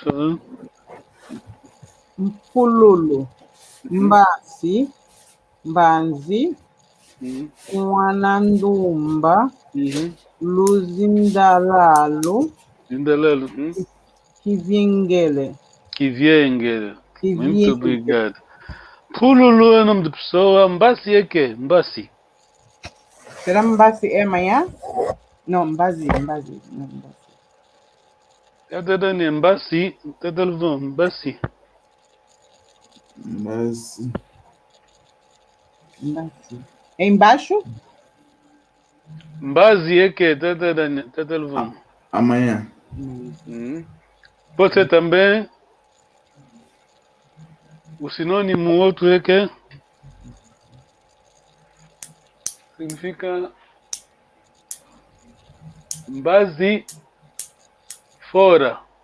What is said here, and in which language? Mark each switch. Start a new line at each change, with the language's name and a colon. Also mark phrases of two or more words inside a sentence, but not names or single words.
Kongo: Mpululu. Mbasi. Mbanzi. Mwanandumba. Luzindalalu. Kivyengele.
Portuguese: Muito obrigado. Pululu é o nome de pessoa. Mbasi é quê? Mbasi. Será Mbasi é amanhã? Não, Mbazi. Não, Mbasi. Cadê Dani? Mbasi. Cadê Luvão? Mbasi. É embaixo? Mbasi é quê? Cadê Dani? Cadê Luvão? Amanhã. Pode ser também. O sinônimo outro é que significa base fora.